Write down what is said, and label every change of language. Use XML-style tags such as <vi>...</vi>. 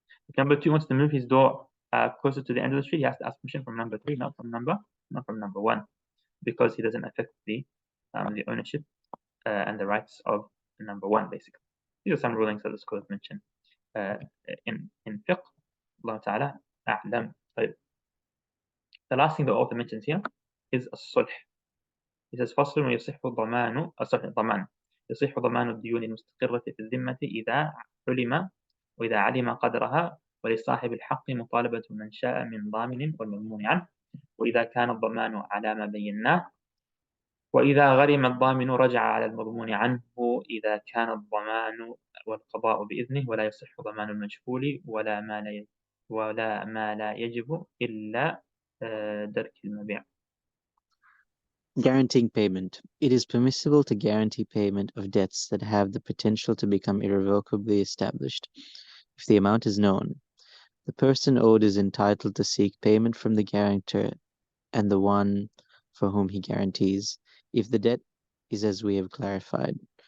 <en>If number 2 wants to move his door closer to the end of the street, he has to ask permission from number 3, not from number 1, because he doesn't affect the ownership and the rights of number 1, basically. These are some rulings that the scholars mention in fiqh. Allah Ta'ala a'lam. The last thing the author mentions here is الصلح. He says</en> <ar>فصل ويصح ضمان الضمان يصح ضمان الديون المستقرة في الذمة إذا علم قدرها، ولصاحب الحق مطالبة من شاء من ضامن والمضمون عنه، وإذا كان الضمان على ما بيناه، وإذا غرم الضامن رجع على المضمون عنه إذا كان الضمان والقضاء بإذنه، ولا يصح ضمان المجهول ولا ما لا يجب إلا درك المبيع.</ar> <en>Guaranteeing payment. It is permissible to guarantee payment of debts that have the potential to become irrevocably established. If the amount is known, the person owed is entitled to seek payment from the guarantor and the one for whom he guarantees, if the debt is as we have clarified.</en>